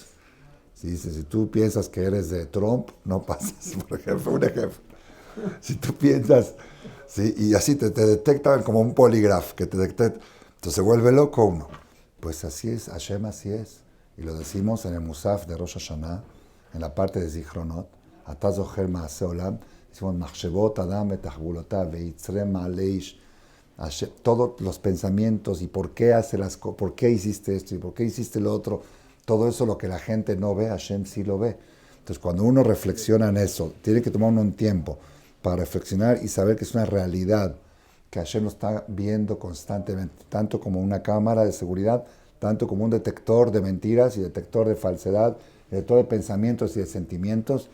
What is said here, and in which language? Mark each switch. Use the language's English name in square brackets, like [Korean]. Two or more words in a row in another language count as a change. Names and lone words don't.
[Spanish] Si dices, si tú piensas que eres de Trump, no pasas, por ejemplo, un ejemplo. Si tú piensas, ¿sí? Y así te detectan como un polígrafo, que te detecta, entonces se vuelve loco uno. Pues así es, Hashem así es. Y lo decimos en el Musaf de Rosh Hashanah, en la parte de Zichronot, [Hebrew] אתה זוכר מעשה עולם, [Spanish] decimos, [Hebrew] מחשבות אדם ותחבולותיו ויצרי מעללי איש. [Spanish] Todos los pensamientos y por qué hace por qué hiciste esto y por qué hiciste lo otro, todo eso lo que la gente no ve, Hashem sí lo ve. Entonces cuando uno reflexiona en eso, tiene que tomar uno un tiempo para reflexionar y saber que es una realidad, que Hashem lo está viendo constantemente, tanto como una cámara de seguridad, tanto como un detector de mentiras y detector de falsedad, detector de pensamientos y de sentimientos.